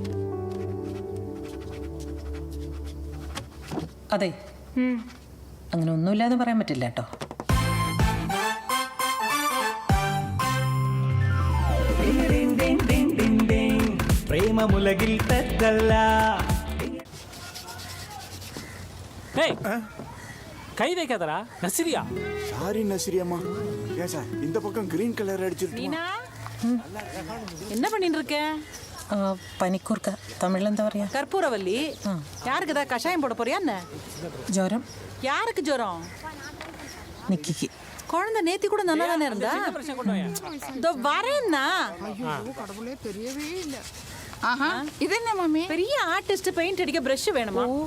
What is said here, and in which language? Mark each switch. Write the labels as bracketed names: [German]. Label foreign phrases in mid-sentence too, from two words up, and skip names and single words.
[Malayalam] അതെ, അങ്ങനെ ഒന്നുമില്ലാന്ന് പറയാൻ പറ്റില്ല കേട്ടോ. പ്രേമമുലകിൽ തെറ്റല്ല. [Tamil] கை வைக்காதடா, நசிரியா. யாரு நசிரியம்மா? ஏசா இந்த பக்கம் [English] green colour [Tamil] அடிச்சிருக்கு. என்ன பண்ணிட்டு இருக்க? [Malayalam] പനിക്കൂർക്ക, തമിഴിൽ എന്താ പറയാ? [Tamil] கற்பூரவல்லி. யாருக்கு ஏதாவது கஷாயம் போட போறியா என்ன? [Malayalam] ജ്വരം. [Tamil] யாருக்கு ஜுரம்? [Malayalam] നിക്കിക്ക്. [Tamil] குழந்தை நேத்தி கூட நல்லா தானே இருந்தா. இதோ வரேன்னா. கடவுளே தெரியவே இல்ல. ஆஹா, இது என்ன மம்மி? பெரிய ஆர்டிஸ்ட் பெயிண்ட் அடிக்க பிரஷ் வேணுமா?